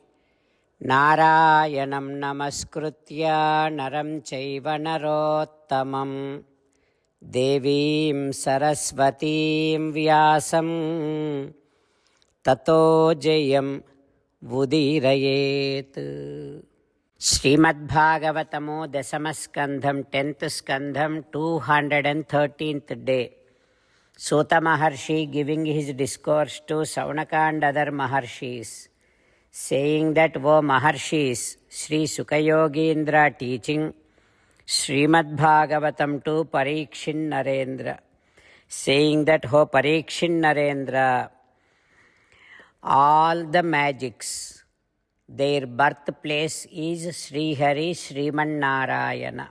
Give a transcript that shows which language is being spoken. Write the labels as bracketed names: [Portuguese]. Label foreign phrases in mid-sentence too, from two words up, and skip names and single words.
[Sanskrit] नारायणं नमस्कृत्य नरं चैव नरोत्तमम् देवीं सरस्वतीं व्यासं ततो जयं वुदीरयेत्. [English] Srimad Bhagavatamo Dasamaskandham 10th Skandham 213th day. Sota Maharshi giving his discourse to Saunaka and other Maharshis, saying that, O Maharshis, Sri Sukayogindra teaching Srimad Bhagavatam to Parikshin Narendra, saying that, O Parikshin Narendra, all the magics, their birthplace is Srihari Srimannarayana.